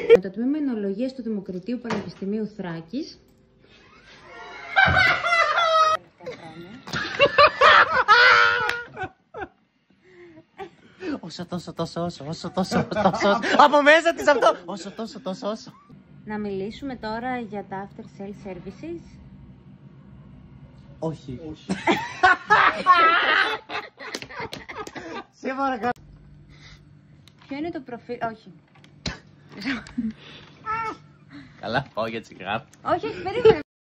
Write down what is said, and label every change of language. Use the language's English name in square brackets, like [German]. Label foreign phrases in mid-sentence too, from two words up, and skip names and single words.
[Greek] Με το τμήμα Εινολογίας του Δημοκρατίου Πανεπιστημίου Θράκης. Όσο από μέσα της αυτό. Όσο. Να μιλήσουμε τώρα για τα [English] after sale services. [Greek] Όχι. Σε παρακαλώ. Ποιο είναι το προφίλ... Όχι. Καλά, πάω για τσιγάρο. Όχι, περίμενε.